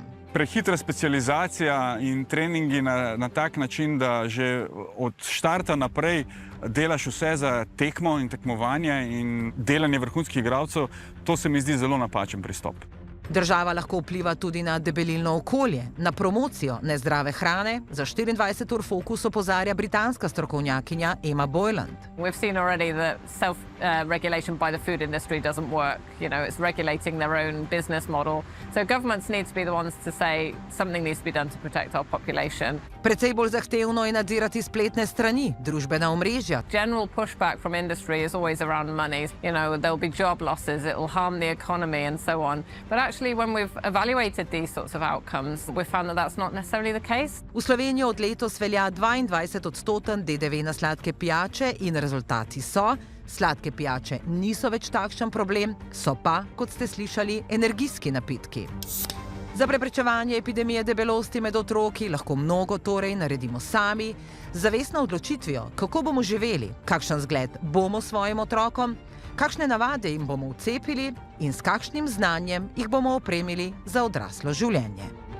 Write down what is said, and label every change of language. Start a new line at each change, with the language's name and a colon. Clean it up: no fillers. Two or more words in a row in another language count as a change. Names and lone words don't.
Slovenian: Prehitra specializacija in treningi na tak način, da že od štarta naprej delaš vse za tekmo in tekmovanje in delanje vrhunskih igralcev, to se mi zdi zelo napačen pristop. Država lahko vpliva tudi na debelilno okolje, na promocijo nezdrave hrane. Za 24 ur Fokus opozarja britanska strokovnjakinja Emma Boyland.
English: We've seen already that self-regulation by the food industry doesn't work. You know, it's regulating their own business model. So governments need to be the ones to say something needs to be done to protect our population.
Slovenian: Precej bolj zahtevno je nadzirati spletne strani, družbena omrežja.
English: General pushback from industry is always around money. You know, there'll be job losses, it will harm the economy and so on. But actually, when we've evaluated these sorts of outcomes, we've found that that's not necessarily the case.
Slovenian: V Sloveniji od letos velja 22% DDV na sladke pijače in rezultati so: Sladke pijače niso več takšen problem, so pa, kot ste slišali, energijski napitki. Za preprečevanje epidemije debelosti med otroki lahko mnogo torej naredimo sami, z zavestno odločitvijo, kako bomo živeli, kakšen zgled bomo svojim otrokom, kakšne navade jim bomo vcepili in s kakšnim znanjem jih bomo opremili za odraslo življenje.